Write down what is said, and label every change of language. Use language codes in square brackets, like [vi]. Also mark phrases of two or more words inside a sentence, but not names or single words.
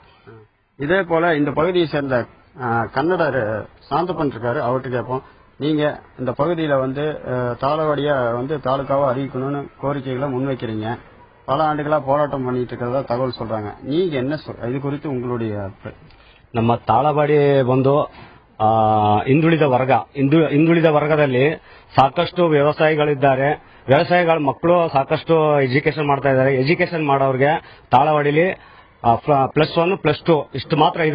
[ta] இதே போல இந்த பகுதியை சேர்ந்த கன்னடர் சாந்தப்பன் இருக்காரு, அவர்கிட்ட கேட்போம். நீங்க இந்த பகுதியில தாளவாடியா தாலுகாவை அறிவிக்கணும்னு கோரிக்கைகளை முன்வைக்கிறீங்க. பல ஆண்டுகளா போராட்டம் பண்ணிட்டு இருக்கிறதா தகவல் சொல்றாங்க. நீங்க என்ன இது குறித்து உங்களுடைய [kn] ನಮ್ಮ ತಾಳವಾಡಿ ಹಿಂದುಳಿದ ವರ್ಗದಲ್ಲಿ ಸಾಕಷ್ಟು ವ್ಯವಸಾಯಿಗಳಿದ್ದಾರೆ. ವ್ಯವಸಾಯಿಗಳ ಮಕ್ಕಳು ಸಾಕಷ್ಟು ಎಜುಕೇಶನ್ ಮಾಡ್ತಾ ಇದ್ದಾರೆ. ಎಜುಕೇಶನ್ ಮಾಡೋರಿಗೆ ತಾಳವಾಡಿಲಿ +1 +2 ಇಷ್ಟು ಮಾತ್ರ ಇದೆ.